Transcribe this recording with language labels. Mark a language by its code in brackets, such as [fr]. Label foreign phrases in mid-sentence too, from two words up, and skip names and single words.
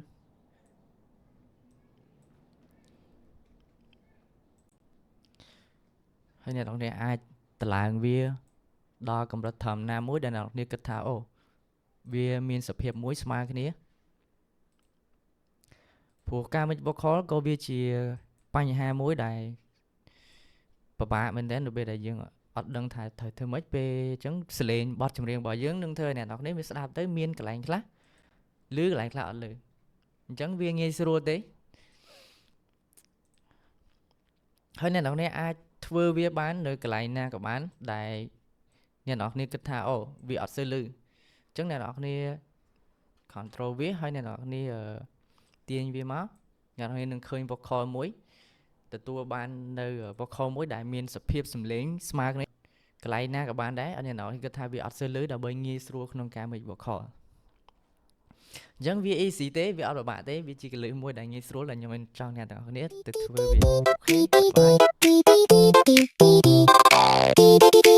[km] ហើយអ្នកនរគ្នាអាចតម្លើងវាដល់កម្រិតធម្មតាមួយដែលអ្នកនរគ្នាគិតថាអូវាមានសភាពមួយស្មើគ្នា ព្រោះការ [en] mix vocal [km] ក៏វាជាបញ្ហាមួយដែលពិបាកមែនទែននៅពេលដែលយើងអត់ដឹងថាត្រូវធ្វើម៉េចពេលអញ្ចឹងសលេងបទចម្រៀងរបស់យើងនឹងធ្វើឲ្យអ្នកនរគ្នាវាស្ដាប់ទៅមានកន្លែងខ្លះឬកន្លែងខ្លះអត់ឮអញ្ចឹងវាងាយស្រួលទេ ហើយអ្នកនរគ្នាអាចធ្វើវាបាននៅកន្លែងណាក៏បានដែលអ្នកនរគ្នាគិតថាអូវាអត់សូវឮអ ញ្ចឹងអ្នកនរគ្នា control វាហើយអ្នកនរគ្នាទាញវាមកអ្នកនរគ្នានឹងឃើញ vocal មួយទទួលបាននៅ vocal មួយដែលមានសភាពសំឡេងស្មើគ្នាកន្លែងណាក៏បានដែរអ្នកនរគ្នាគិតថាវាអត់សូវឮដើម្បីងាយស្រួលក្នុងការ [en] mix vocal [km] អញ្ចឹងវា easy ទេវាអត់ពិបាកទេវាជាកលឹះមួយដែលងាយស្រួលដែលខ្ញុំចង់អ្នកទាំងអស់គ្នាទៅធ្វើវា